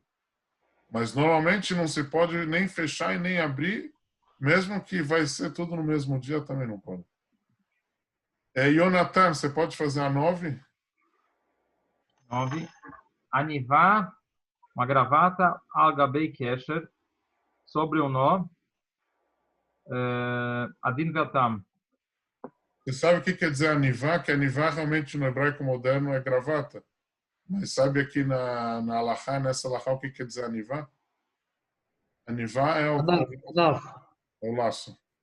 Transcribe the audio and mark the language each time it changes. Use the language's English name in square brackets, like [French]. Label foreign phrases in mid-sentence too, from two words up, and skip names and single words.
[Portuguese] Mas, normalmente, não se pode nem fechar e nem abrir, mesmo que vai ser tudo no mesmo dia, também não pode. Jonathan, você pode fazer a 9? 9. Anivá, uma gravata [Hebrew] על גבי קשר, [Portuguese] sobre o nó, [Hebrew] הדין גאתם. [Portuguese] Você sabe o que quer dizer anivá? Que anivá realmente no hebraico moderno é gravata. Mas sabe aqui na alahá, nessa alahá, o que quer dizer anivá? Anivá é o laço.